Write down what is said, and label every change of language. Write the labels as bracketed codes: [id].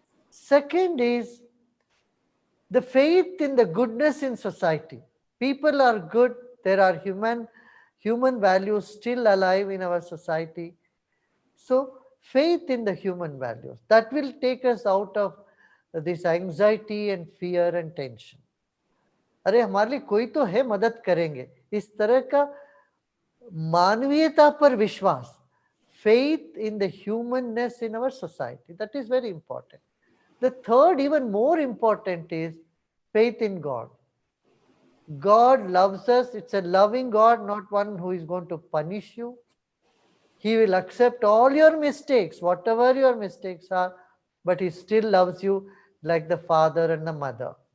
[en] Second is the faith in the goodness in society. People are good, there are human values still alive in our society. So faith in the human values, that will take us out of this anxiety and fear and tension. [hi] अरे हमारे लिए कोई तो है मदद करेंगे, इस तरह का मानवीयता पर विश्वास, [en] faith in the humanness in our society, that is very important. The third, even more important, is faith in God. God loves us. It's a loving God, not one who is going to punish you. He will accept all your mistakes, whatever your mistakes are, but He still loves you like the father and the mother.